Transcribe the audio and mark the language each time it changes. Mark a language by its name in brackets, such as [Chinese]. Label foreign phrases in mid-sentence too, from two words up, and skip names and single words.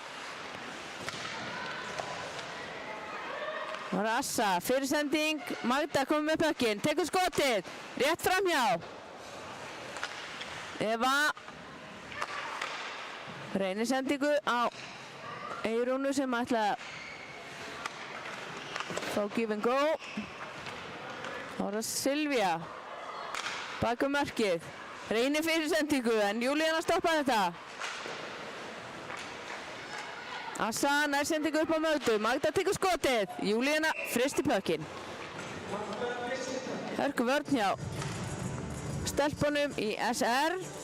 [Icelandic] Það var Assa, fyrirsending. Magda komið með pökkinn, tekur skotið. Rétt framhjá. Eva. Reynir sendingu á Eyrúnu sem ætla að fá [English] give and go. [Icelandic] Það var Silvía. Bakum mörkið. Reynir fyrir sendingu en Júlíana stoppa þetta. Assa nær sendingu upp á Mögdu. Magda tekur skotið. Júlíana fristir pökkinn. Hörku vörn hjá stelpunum í SR.